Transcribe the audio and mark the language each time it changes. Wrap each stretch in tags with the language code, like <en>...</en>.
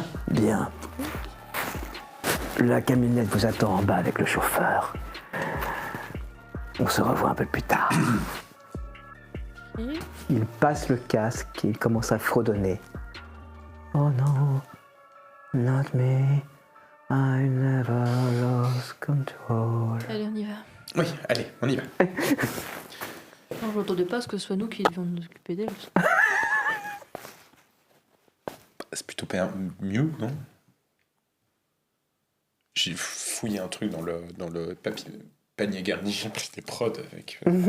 <fr>Bien. La camionnette vous attend en bas avec le chauffeur. On se revoit un peu plus tard. Il passe le casque et il commence à fredonner. Oh non,</fr> <en>not me, I never lost control.</en> <fr>Allez, on y va. Oui, allez, on y va. Non, je m'entendais pas à ce que ce soit nous qui devions nous occuper d'elle. C'est plutôt mieux, non? J'ai fouillé un truc dans le panier garni, j'ai pris des prods avec.</fr>